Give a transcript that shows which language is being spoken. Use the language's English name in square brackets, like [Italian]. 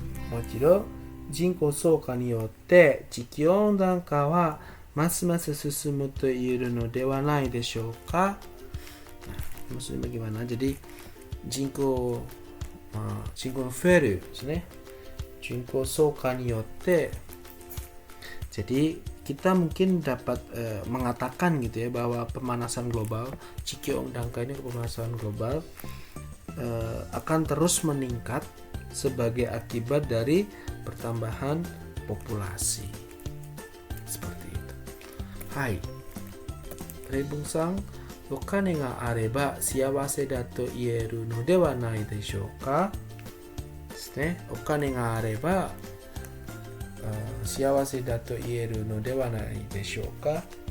[Japanese] もう一度、人口増加によって地球温暖化はますます進むと言えるのではないでしょうか。 [Indonesian] Maksudnya bagaimana? [Japanese] Jadi人口が増えるですね。人口増加によって、 [Indonesian] jadi kita mungkin dapat mengatakan gitu ya bahwa pemanasan global, Chikyongdangka ini pemanasan global akan terus meningkat sebagai akibat dari pertambahan populasi. Seperti itu. Hai. [Japanese] Reibung-san, お金があれば幸せだと言えるのではないでしょうか。ですね。お金があれば幸せだと言えるのではないでしょうか。